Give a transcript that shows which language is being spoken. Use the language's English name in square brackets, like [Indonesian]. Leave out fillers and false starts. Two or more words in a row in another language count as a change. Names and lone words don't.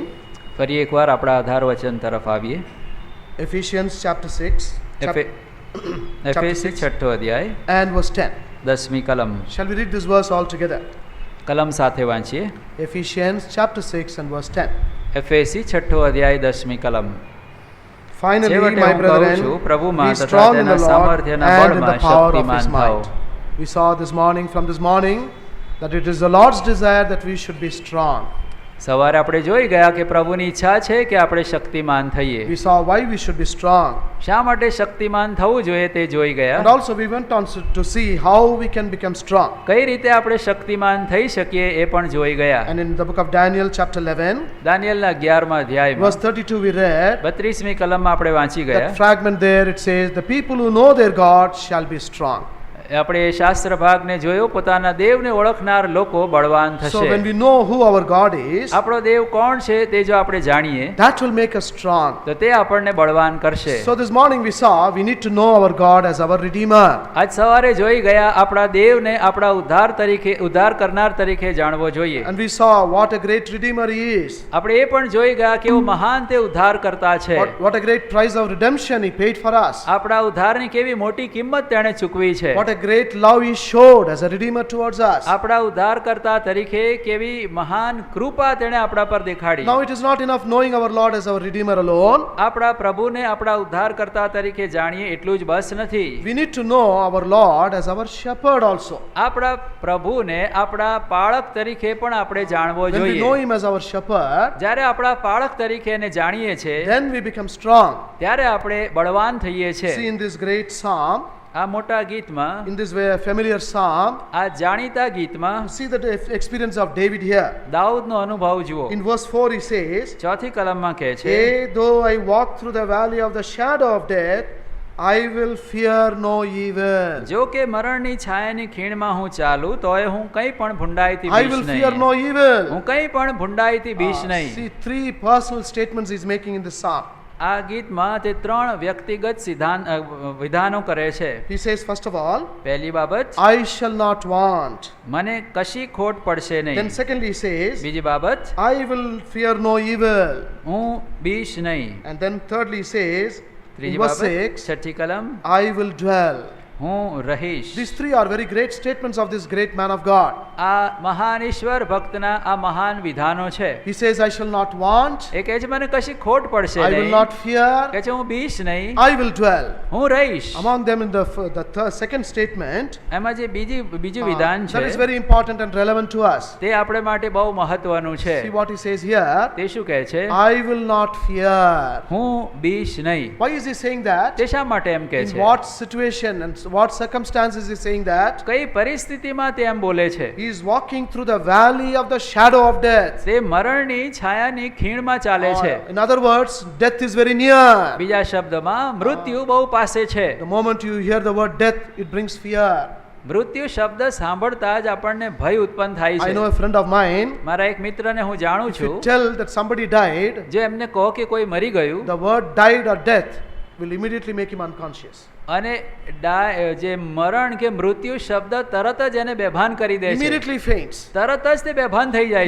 [Gujarati] ફરી એકવાર આપણા આધાર વચન તરફ આવીએ. [English] Ephesians chapter 6 [Gujarati] એફએસી 6 અધ્યાય [English] and verse 10. [Gujarati] 10મી કલમ. [English] Shall we read this verse all together? [Gujarati] કલમ સાથે વાંચીએ. [English] Ephesians chapter 6 and verse 10. [Gujarati] એફએસી 6 અધ્યાય 10મી કલમ. [English] Finally, [Gujarati] છેવટે [English] my [Gujarati] હું કહું [English] brethren, [Gujarati] છું, પ્રભુમાં [English] be [Gujarati] તથા [English] strong in [Gujarati] તેના [English] the Lord [Gujarati] સામર્થ્યના [English] and in the [Gujarati] બળમાં [English] power of [Gujarati] શક્તિમાન [English] His [Gujarati] થાઓ. [English] might. We saw this morning that it is the Lord's desire that we should be strong. [Gujarati] સવારે આપણે જોઈ ગયા કે પ્રભુની ઈચ્છા છે કે આપણે શક્તિમાન થઈએ. [English] We saw why we should be strong. [Gujarati] શા માટે શક્તિમાન થવું જોઈએ તે જોઈ ગયા. [English] And also we went on to see how we can become strong. [Gujarati] કઈ રીતે આપણે શક્તિમાન થઈ શકીએ એ પણ જોઈ ગયા. [English] And in the book of Daniel chapter 11 [Gujarati] દાનિયેલના 11મા અધ્યાયમાં [English] verse 32 we read [Gujarati] 32મી કલમમાં આપણે વાંચી ગયા. [English] that fragment there. It says, the people who know their God shall be strong. [Gujarati] આપણે એ શાસ્ત્ર ભાગને જોયો, પોતાના દેવને ઓળખનાર લોકો બળવાન [English] So when [Gujarati] થશે. [English] we know who our God is, [Gujarati] આપણો દેવ કોણ છે તે જો આપણે જાણીએ [English] that will make us strong. [Gujarati] તો તે આપણને બળવાન કરશે. [English] So this morning we saw we need to know our God as our Redeemer. [Gujarati] આજ સવારે જોઈ ગયા આપણા દેવને આપણા ઉદ્ધાર કરનાર તરીકે જાણવો જોઈએ. [English] And we saw what a great Redeemer He is. [Gujarati] આપણે એ પણ જોઈ ગયા કેવો મહાન તે ઉદ્ધાર કરતા છે. [English] What a great price of redemption He paid for us. [Gujarati] આપણા ઉદ્ધારની કેવી મોટી કિંમત તેણે ચૂકવી છે. [English] What a great love He showed as a Redeemer towards us. [Gujarati] આપણા ઉદ્ધારકર્તા તરીકે કેવી મહાન કૃપા તેણે આપણા પર દેખાડી. [English] Now it is not enough knowing our Lord as our Redeemer alone. [Gujarati] આપણા પ્રભુને આપણા ઉદ્ધારકર્તા તરીકે જાણીએ એટલું જ બસ નથી. [English] We need to know our Lord as our shepherd also. [Gujarati] આપણા પ્રભુને આપણા પાળક તરીકે પણ આપણે જાણવો [English] When we know [Gujarati] જોઈએ. [English] Him as our shepherd, [Gujarati] જ્યારે આપણા પાળક તરીકે એને જાણીએ છે [English] then we become strong. [Gujarati] ત્યારે આપણે બળવાન થઈએ [English] See [Gujarati] છીએ. [English] in this great psalm, [Gujarati] આ મોટા ગીતમાં, [English] in this way familiar psalm, [Gujarati] આ જાણીતા ગીતમાં [English] see the experience of David here. [Gujarati] દાઉદનો અનુભવ જુઓ. [English] In verse 4 he says, [Gujarati] ચોથી કલમમાં કહે છે, [English] Yea, though I walk through the valley of the shadow of death, I will fear no evil. [Gujarati] જો કે મરણની છાયાની ખીણમાં હું ચાલું તોય હું કંઈ પણ ભૂંડાઈથી [English] I [Gujarati] બીશ [English] will fear [Gujarati] નહીં. [English] no evil. [Gujarati] હું કંઈ પણ ભૂંડાઈથી બીશ નહીં. [English] See, three personal statements he's making in this psalm. [Gujarati] આ ગીતમાં તે ત્રણ વ્યક્તિગત વિધાનો કરે છે. [English] He says, first of all, [Gujarati] પહેલી બાબત, [English] I shall not want. [Gujarati] મને કશી ખોટ પડશે [English] Then [Gujarati] નહીં. [English] secondly he says, [Gujarati] બીજી બાબત, [English] I will fear no evil. [Gujarati] હું બીશ નહીં. [English] And then thirdly he says, in [Gujarati] ત્રીજી [English] verse [Gujarati] બાબત, 6, છઠ્ઠી કલમ, [English] I will dwell. [Gujarati] હું રહીશ. [English] These three are very great statements of this great man of God. [Gujarati] આ મહાન ઈશ્વર ભક્તના આ મહાન વિધાનો છે. [English] He says, I shall not want, [Gujarati] એ કહે છે મને કશી ખોટ પડશે [English] I will [Gujarati] નહીં. [English] not fear, [Gujarati] કહે છે હું બીશ નહીં, [English] I will dwell. [Gujarati] હું રહીશ. [English] Among them in the second statement, [Gujarati] એમાં જે બીજું વિધાન [English] that [Gujarati] છે [English] is very important and relevant to us. [Gujarati] તે આપણે માટે બહુ મહત્વનું છે. [English] See what he says here, [Gujarati] તે શું કહે છે? [English] I will not fear. [Gujarati] હું બીશ નહીં. [English] Why is he saying that? [Gujarati] તે શા માટે એમ કહે [English] In [Gujarati] છે? [English] what situation and what circumstances is he saying that? [Gujarati] કઈ પરિસ્થિતિમાં તે એમ બોલે છે? [English] He is walking through the valley of the shadow of death. [Gujarati] તે મરણની છાયાની ખીણમાં ચાલે છે. [English] In other words, death is very near. [Gujarati] બીજા શબ્દમાં મૃત્યુ બહુ પાસે છે. [English] The moment you hear the word death, it brings fear. [Gujarati] મૃત્યુ શબ્દ સાંભળતા જ આપણને ભય ઉત્પન્ન થાય [English] I know [Gujarati] છે. [English] a friend of mine, [Gujarati] મારા એક મિત્રને હું જાણું [English] if you [Gujarati] છું, [English] tell that somebody died, [Gujarati] જો એમને કહો કે કોઈ મરી ગયું [English] the word died or death will immediately make him unconscious. [Gujarati] અને જે મરણ કે મૃત્યુ શબ્દ તરત જ એને બેભાન કરી દે છે. [English] Immediately faints. [Gujarati] તરત જ તે બેભાન થઈ જાય